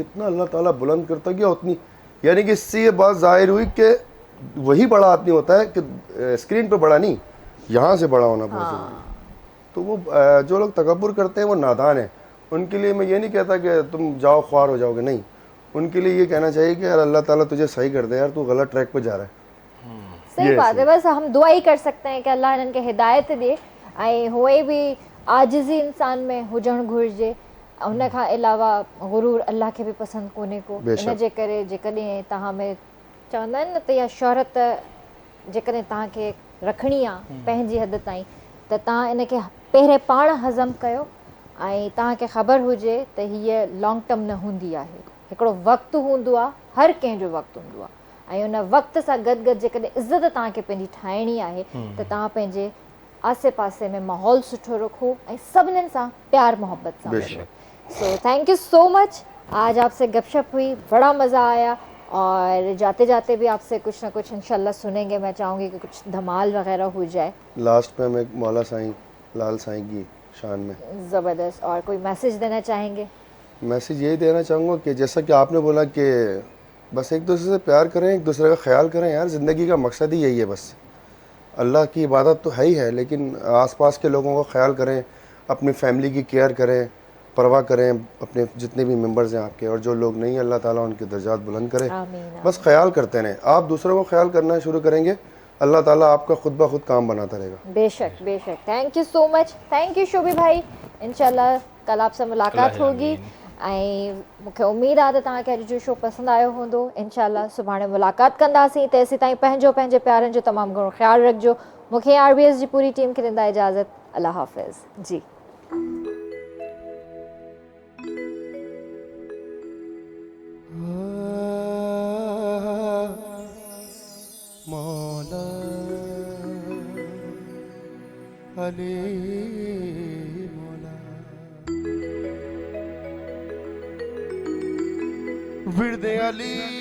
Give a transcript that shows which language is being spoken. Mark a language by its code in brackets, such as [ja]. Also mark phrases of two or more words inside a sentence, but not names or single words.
[ur] جتنا اللہ تعالیٰ بلند کرتا گیا اتنی، یعنی کہ اس سے یہ بات ظاہر ہوئی کہ وہی بڑا آدمی ہوتا ہے کہ اسکرین پر بڑا نہیں، یہاں سے بڑا ہونا بہت ضروری ہے. تو وہ جو لوگ تکبر کرتے ہیں وہ نادان ہے. ان کے لیے میں یہ نہیں کہتا کہ تم جاؤ خوار ہو جاؤ گے، نہیں. ان کے لیے یہ کہنا چاہیے کہ یار اللہ تعالیٰ تجھے صحیح کر دے، یار تو غلط ٹریک پے جا رہا ہے. صحیح بات ہے، بس ہم دعا ہی کر سکتے ہیں کہ اللہ ان کے ہدایت [sd] ॾिए ऐं हुए भी आजिज़ी इंसान में हुजणु घुरिजे। उन खां अलावा गुरूर अल्लाह खे बि पसंदि कोन्हे को। बेशक। इन जे करे जेकॾहिं तव्हां में चवंदा आहिनि न त इहा शोहरत जेकॾहिं तव्हांखे रखणी आहे पंहिंजी हद ताईं, त तव्हां इनखे पहिरें पाण हज़म कयो ऐं तव्हांखे ख़बर हुजे त हीअ [en] long term [sd] न हूंदी आहे। हिकिड़ो वक़्तु हूंदो आहे, हर कंहिंजो वक़्तु हूंदो आहे, ऐं उन वक़्त सां गॾु गॾु जेकॾहिं इज़त तव्हांखे पंहिंजी ठाहिणी आहे त तव्हां पंहिंजे आसे पासे में माहौल सुठो रखो ऐं सभिनीनि सां प्यार मोहब्बत सां बेशक। [en] So thank you so much. [ur] آج آپ سے گپ شپ ہوئی، بڑا مزہ آیا، اور جاتے جاتے بھی آپ سے کچھ نہ کچھ ان شاءاللہ سنیں گے. میں چاہوں گی کہ کچھ دھمال وغیرہ ہو جائے. لاسٹ میں ہم ایک مولا سائیں لال سائیں کی شان میں زبردست. اور کوئی میسج دینا چاہیں گے? میسج یہی دینا چاہوں گا کہ جیسا کہ آپنے بولا کہ بس ایک دوسرے سے پیار کریں، ایک دوسرے کا خیال کریں. یار زندگی کا مقصد ہی یہی ہے۔ بس اللہ کی عبادت تو ہے ہی ہے، لیکن آس پاس کے لوگوں کا خیال کریں، اپنی فیملی کی کیئر کریں، پرواہ کریں اپنے جتنے بھی ممبرز ہیں آپکے، اور جو لوگ نہیں اللہ تعالیٰ ان کے درجات بلند کرے. آمین. بس خیال کرتے رہیں. آپ دوسروں کو خیال کرنا شروع کریں گے اللہ تعالیٰ آپکا خود بخود کام بناتا رہے گا. بیشک بیشک, [en] thank you so much, thank you [ur] شوبی بھائی۔ ان شاءاللہ کل آپ سے ملاقات ہوگی [sd] ऐं मूंखे उमेद आहे त तव्हांखे अॼु जो शो पसंदि आयो हूंदो। इंशाल्लाह सुभाणे मुलाकात कंदासीं, तेसि ताईं पंहिंजे प्यारनि जो तमामु घणो ख़्यालु रखिजो। मूंखे RBS जी पूरी टीम खे ॾींदा इजाज़त। [ur] اللہ حافظ جی. مولا علی مولا وردِ علی